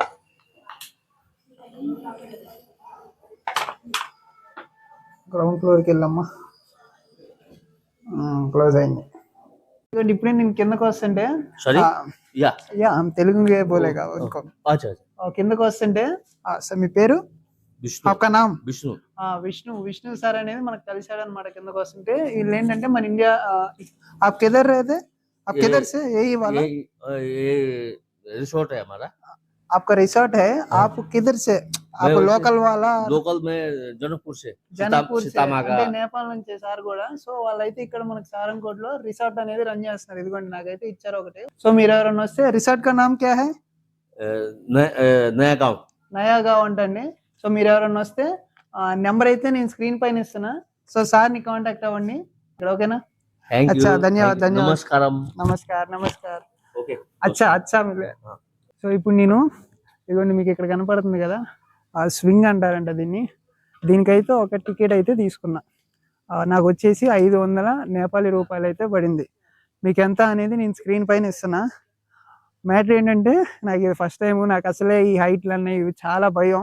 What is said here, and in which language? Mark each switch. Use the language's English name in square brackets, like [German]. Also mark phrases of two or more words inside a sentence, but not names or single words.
[English] ground floorకి [Telugu] వెళ్ళమ్మా. క్లోజ్ అయింది. ఇప్పుడే నేను కిందకు వస్తుంటే తెలుగు పోలేగా కిందకు వస్తుంటే మీ పేరు? [Hindi] आपका नाम? [Telugu] విష్ణు సార్ అనేది మనకు కలిసాడు అనమాట. కిందకు వస్తుంటే వీళ్ళు ఏంటంటే మన ఇండియా. [Hindi] आप किधर रहते? आप किधर से? यही वाला रिसोर्ट है हमारा. आपका रिसोर्ट है. आप किधर से? आप लोकल वाला? लोकल में जनकपुर से. [Telugu] అంటే నేపాల్ నుంచి సార్ కూడా. సో వాళ్ళైతే ఇక్కడ మనకి సారంకోట్ లో రిసార్ట్ అనేది రన్ చేస్తున్నారు. ఇదిగోండి నాకైతే ఇచ్చారు ఒకటి. సో మీరు ఎవరైనా వస్తే [Hindi] रिसॉर्ट का नाम क्या है? [Telugu] నయా గావ్ అంటండి. సో మీరు ఎవరైనా వస్తే నెంబర్ అయితే నేను స్క్రీన్ పైన ఇస్తున్నా. సో సార్ ని కాంటాక్ట్ అవ్వండి. ఓకేనా? [Hindi] अच्छा धन्यवाद. नमस्कार. अच्छा [Telugu] సో ఇప్పుడు నేను ఇదిగోండి మీకు ఇక్కడ కనపడుతుంది కదా, ఆ స్వింగ్ అంటారంట దీన్ని. దీనికైతే ఒక టికెట్ అయితే తీసుకున్నా. నాకు వచ్చేసి 500 నేపాలీ రూపాయలు అయితే పడింది. మీకు ఎంత అనేది నేను స్క్రీన్ పైన ఇస్తున్నా. మ్యాటర్ ఏంటంటే నాకు ఇది [English] first time. [Telugu] నాకు అసలే ఈ హైట్లు అన్నీ ఇవి చాలా భయం.